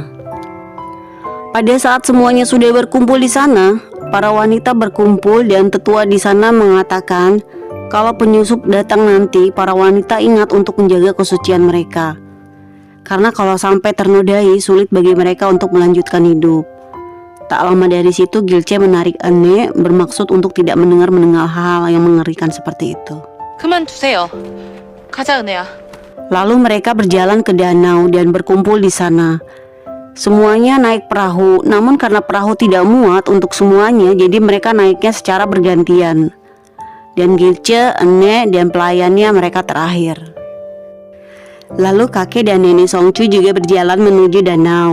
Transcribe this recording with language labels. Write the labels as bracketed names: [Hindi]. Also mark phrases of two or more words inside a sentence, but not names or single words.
[Indonesian] Pada saat semuanya sudah berkumpul di sana, para wanita berkumpul dan tetua di sana mengatakan kalau penyusup datang nanti, para wanita ingat untuk menjaga kesucian mereka. Karena kalau sampai ternodai, sulit bagi mereka untuk melanjutkan hidup. Tak lama dari situ Gilce menarik Ene, bermaksud untuk tidak mendengar hal yang mengerikan seperti itu. [Korean] 그만두세요. 가자, 은혜야. [Indonesian] Lalu mereka berjalan ke danau dan berkumpul di sana. Semuanya naik perahu, namun karena perahu tidak muat untuk semuanya, jadi mereka naiknya secara bergantian. Dan Gilce, Ene, dan pelayannya mereka terakhir. Lalu kakek dan nenek Songchu juga berjalan menuju danau.